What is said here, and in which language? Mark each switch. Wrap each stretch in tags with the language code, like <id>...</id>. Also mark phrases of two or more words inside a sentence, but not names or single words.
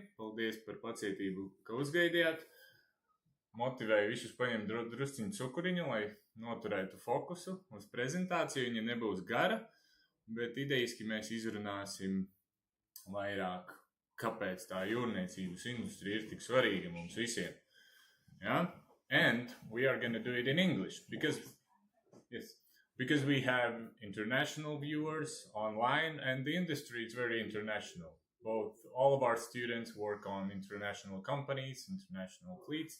<lv>Paldies par pacietību, ka uzgaidījāt. Motivēju visus paņemt drusciņu cukuriņu, lai noturētu fokusu uz prezentāciju. Viņa nebūs gara, bet idejiski mēs izrunāsim vairāk, kāpēc tā jūrniecības industrija ir tik svarīga mums visiem.</lv> <en>Yeah? And we are going to do it in English because we have international viewers online and the industry is very international. All of our students work on international companies, international fleets.</en>